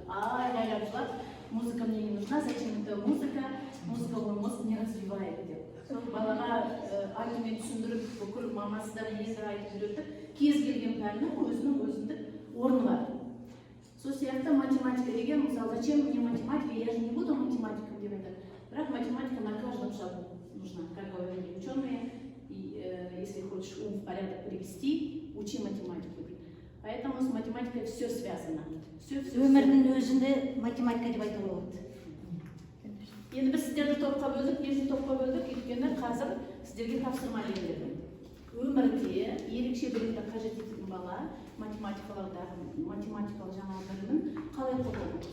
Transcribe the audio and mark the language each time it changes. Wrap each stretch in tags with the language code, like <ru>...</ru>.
<kk>Айғайлап жылап,</kk> <ru>музыка мне не нужна, зачем это музыка? Музыка мой мозг не развивает деп.</ru> <kk>Балаға айтумен түсіндіріп, бүкіл мамасы да есі айтып үйретіп, кез келген пәннің өзінің өзіндік орны бар. Сол сияқты математика деген, мысалы,</kk> <ru>зачем мне математика, я же не буду математиком</ru> <kk>деп айтады.</kk> <ru>Бірақ математика на каждом шагу нужна, как говорили ученые, и если хочешь ум в порядок привести, учи математику. Поэтому с математикой все связано.</ru> <kk>Өмірдің өзінде математика деп айтуға болады. Енді біз сіздерді топқа бөлдік, неше топқа бөлдік, өйткені қазір сіздерге тапсырма беріледі. Өмірде ерекше білімді қажет ететін бала математикалық жаңа білімін қалай қолданады?</kk>